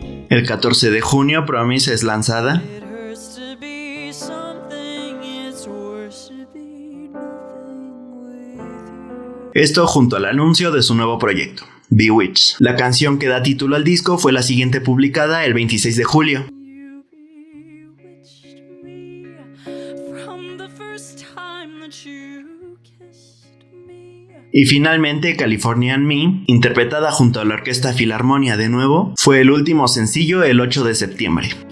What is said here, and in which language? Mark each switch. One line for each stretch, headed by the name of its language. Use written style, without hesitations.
Spanish: El 14 de junio Promise es lanzada.
English: It hurts to be something, it's worse to be nothing with you.
Spanish: Esto junto al anuncio de su nuevo proyecto, Bewitched. La canción que da título al disco fue la siguiente publicada el 26 de julio.
English: You bewitched me from the first time that you kissed me.
Spanish: Y finalmente Californian Me, interpretada junto a la Orquesta Filarmonia de nuevo, fue el último sencillo el 8 de septiembre.